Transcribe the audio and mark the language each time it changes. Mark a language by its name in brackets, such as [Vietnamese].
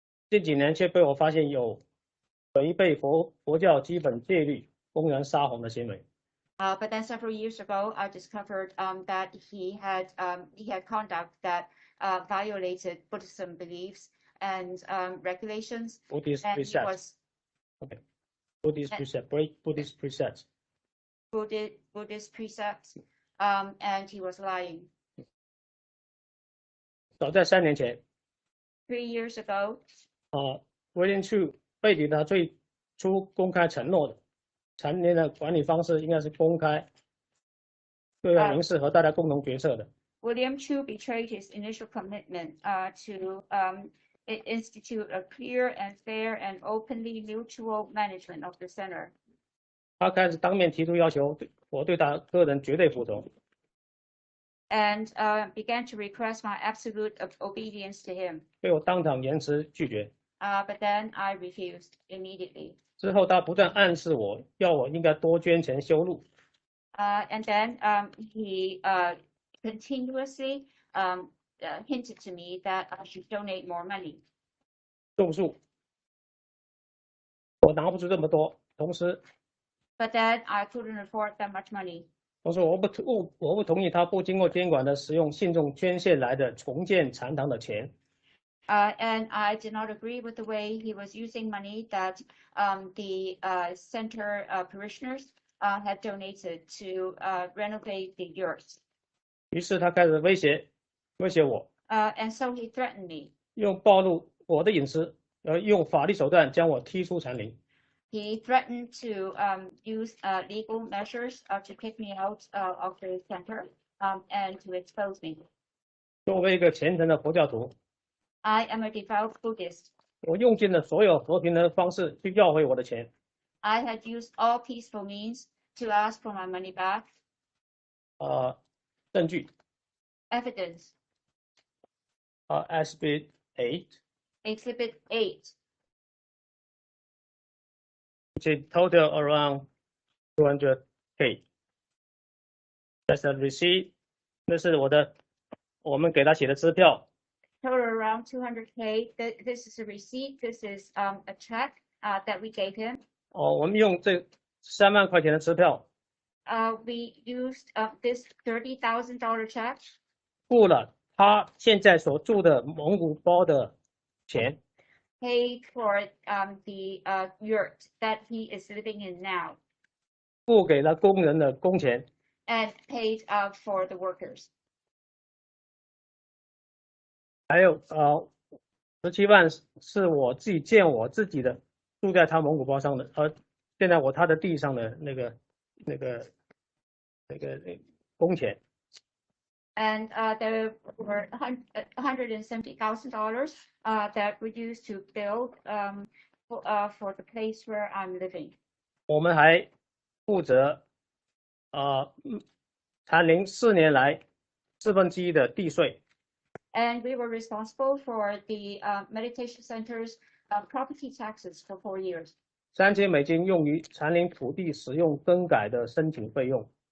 [Chinese] 近几年却被我发现有违背佛教基本戒律、公然撒谎的行为。 [English] But then several years ago, I discovered that he had conduct that violated Buddhism beliefs and regulations. Buddhist precepts. Okay. Buddhist precepts. Break Buddhist precepts. Buddhist precepts. And he was lying. [Chinese] 早在3年前。 [English] 3 years ago. [Chinese] William Chu 背离他最初公开承诺的。禅林的管理方式应该是公开、对外明示和大家共同决策的。 [English] William Chu betrayed his initial commitment to institute a clear and fair and openly mutual management of the center. [Chinese] 他开始当面提出要求，我对他个人绝对服从。 [English] And began to request my absolute obedience to him. [Chinese] 被我当场严词拒绝。 [English] But then I refused immediately. [Chinese] 之后，他不断暗示我，要我应该多捐钱修路。 [English] And then he continuously hinted to me that I should donate more money. [Chinese] 种树，我拿不出这么多，同时。 [English] But then I couldn't afford that much money. [Chinese] 我说我不同意他不经过监管的使用信众捐献来的重建禅堂的钱。 [English] And I did not agree with the way he was using money that the center parishioners had donated to renovate the yurts. [Chinese] 于是他开始威胁我。 [English] And so he threatened me. [Chinese] 用暴露我的隐私，用法律手段将我踢出禅林。 [English] He threatened to use legal measures to kick me out of the center and to expose me. [Chinese] 作为一个虔诚的佛教徒。 [English] I am a devout Buddhist. [Chinese] 我用尽了所有和平的方式去要回我的钱。 [English] I had used all peaceful means to ask for my money back. [Chinese] 证据。 [English] Evidence. Exhibit 8. Exhibit 8. Which total around 200K. That's a receipt. [Chinese] 这是我们给他写的支票。 [English] Total around 200K. This is a receipt. This is a check that we gave him. [Chinese] 我们用这3万块钱的支票。 [English] We used this $30,000 check. [Chinese] 付了他现在所住的蒙古包的钱。 [English] Paid for the yurt that he is living in now. [Chinese] 付给了工人的工钱。 [English] And paid for the workers. [Chinese] 还有 17万是我自己建我自己的，住在他蒙古包上的，现在他的地上的那个工钱。 [English] And there were $170,000 that were used to build for the place where I'm living. [Chinese] 我们还负责禅林4年来1/4的地税。 [English] And we were responsible for the meditation center's property taxes for 4 years. [Chinese] $3000用于禅林土地使用更改的申请费用。